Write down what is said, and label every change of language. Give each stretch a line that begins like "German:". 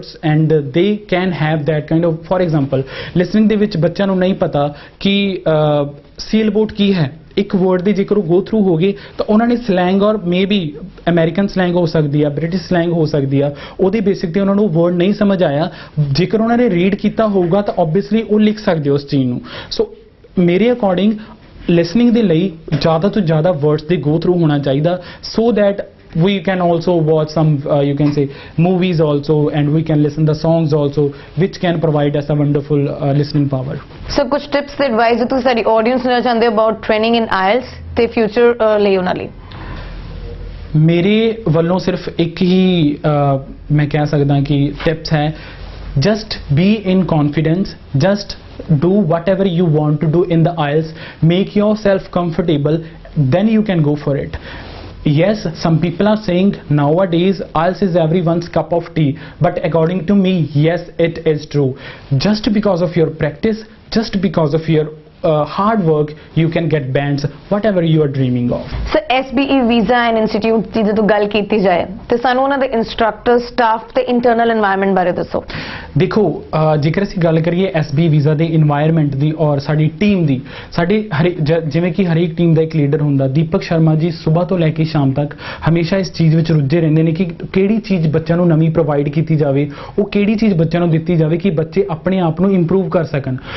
English: and they can have that kind of,
Punjabi: for example listening ਦੇ ਵਿੱਚ ਬੱਚਿਆਂ ਨੂੰ ਨਹੀਂ ਪਤਾ ਕਿ ਸੇਲ ਬੋਟ ਕੀ ਹੈ, ਇੱਕ ਵਰਡ ਦੇ ਜੇਕਰ ਉਹ ਗੋ ਥਰੂ ਹੋ ਗਏ ਤਾਂ ਉਹਨਾਂ ਨੇ ਸਲੈਂਗ ਔਰ ਮੇਬੀ ਅਮਰੀਕਨ ਸਲੈਂਗ ਹੋ ਸਕਦੀ ਆ, ਬ੍ਰਿਟਿਸ਼ ਸਲੈਂਗ ਹੋ ਸਕਦੀ ਆ, ਉਹਦੇ ਬੇਸਿਕ ਤੇ ਉਹਨਾਂ ਨੂੰ ਵਰਡ ਨਹੀਂ ਸਮਝ ਆਇਆ, ਜੇਕਰ ਉਹਨਾਂ ਨੇ ਰੀਡ ਕੀਤਾ ਹੋਊਗਾ ਤਾਂ ਓਬਵੀਅਸਲੀ ਉਹ ਲਿਖ ਸਕਦੇ ਉਸ ਚੀਜ਼ ਨੂੰ। ਸੋ ਮੇਰੇ ਅਕੋਰਡਿੰਗ ਲਿਸਨਿੰਗ ਦੇ ਲਈ ਜ਼ਿਆਦਾ ਤੋਂ ਜ਼ਿਆਦਾ ਵਰਡਸ ਦੇ ਗੋ ਥਰੂ ਹੋਣਾ ਚਾਹੀਦਾ,
English: so that we can also watch some you can say movies also, and we can listen the songs also, which can provide us a wonderful listening power.
Punjabi: So ਕੁਝ tips ਤੇ advice ਤੁਸੀਂ ਸਾਡੀ audience ਨੂੰ ਚਾਹੁੰਦੇ ਹੋ
English: about training in oils
Punjabi: ਤੇ future ਲਈ ਉਹਨਾਂ ਲਈ? ਮੇਰੇ ਵੱਲੋਂ ਸਿਰਫ ਇੱਕ ਹੀ ਮੈਂ ਕਹਿ ਸਕਦਾ ਕਿ ਟਿਪਸ ਹੈ,
English: just be in confidence, just do whatever you want to do in the IELTS, make yourself comfortable, then you can go for it. Yes, some people are saying nowadays IELTS is everyone's cup of tea, but according to me, yes, it is true. Just because of your practice, just because of your hard work, you can get bands whatever you are dreaming of.
Punjabi: So SBE Visa and Institute ਦੀ ਜਦੋਂ ਗੱਲ ਕੀਤੀ ਜਾਏ ਤੇ ਸਾਨੂੰ ਉਹਨਾਂ ਦੇ instructor, staff ਤੇ internal environment ਬਾਰੇ ਦੱਸੋ। ਦੇਖੋ ਜੇਕਰ ਅਸੀਂ ਗੱਲ ਕਰੀਏ SBE Visa ਦੇ এনवायरमेंट ਦੀ ਔਰ ਸਾਡੀ ਟੀਮ ਦੀ, ਸਾਡੇ ਜਿਵੇਂ ਕਿ ਹਰੇਕ ਟੀਮ ਦਾ ਇੱਕ ਲੀਡਰ ਹੁੰਦਾ, ਦੀਪਕ ਸ਼ਰਮਾ ਜੀ ਸਵੇਰ ਤੋਂ ਲੈ ਕੇ ਸ਼ਾਮ ਤੱਕ ਹਮੇਸ਼ਾ ਇਸ ਚੀਜ਼ ਵਿੱਚ ਰੁੱਝੇ ਰਹਿੰਦੇ ਨੇ ਕਿ ਕਿਹੜੀ ਚੀਜ਼ ਬੱਚਿਆਂ ਨੂੰ ਨਵੀਂ ਪ੍ਰੋਵਾਈਡ ਕੀਤੀ ਜਾਵੇ, ਉਹ ਕਿਹੜੀ ਚੀਜ਼ ਬੱਚਿਆਂ ਨੂੰ ਦਿੱਤੀ ਜਾਵੇ ਕਿ ਬੱਚੇ ਆਪਣੇ ਆਪ ਨੂੰ ਇੰਪਰੂਵ ਕਰ ਸਕਣ।